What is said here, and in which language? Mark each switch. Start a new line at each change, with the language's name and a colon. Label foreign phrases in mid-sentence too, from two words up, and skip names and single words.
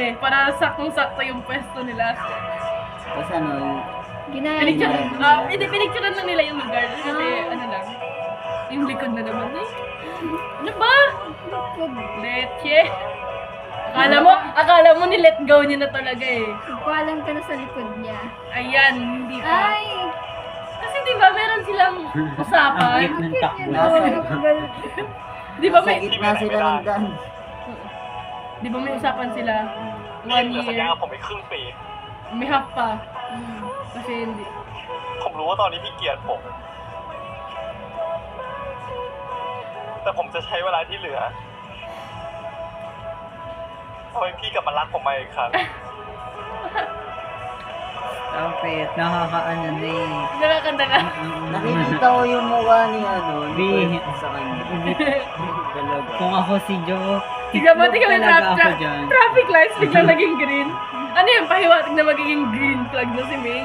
Filipino: Para saktong-sakto yung pwesto nila. Kasi ano, Ginaya Pinicturean lang nila yung lugar. Kasi ano lang, yung likod na naman eh. Ano ba? Likod. Leche. Akala mo ni-let go niya na talaga eh. Pagpalang ka na sa likod niya. Ayan, hindi pa. Ay! Kasi di ba meron silang Ang usapan? cute ng takbo. Di ba sa may gitna sila ng daan. di ba may usapan sila?
Thai: นี่
English: 1
Thai: เหลือสัญ
English: year.
Thai: ญากับผมอีกครึ่งปี
Filipino: May half pa. Kasi hindi.
Thai: ผมรู้ว่าตอนนี้พี่เกลียดผม แต่ผมจะใช้เวลาที่เหลือทำให้พี่กลับมารักผมใหม่อีกครั้ง
Filipino: Kapit, nakakaano na eh. Nakakanta ka. Nakikita ko yung mukha ni ano, B. ni Kurt sa kanya. Talaga. Kung ako si Joe, Tignan mo, tignan mo, talaga ako dyan.
English: traffic lights
Filipino: biglang naging green. Ano yung pahiwatig na magiging
English: green flag
Filipino: na si Ming?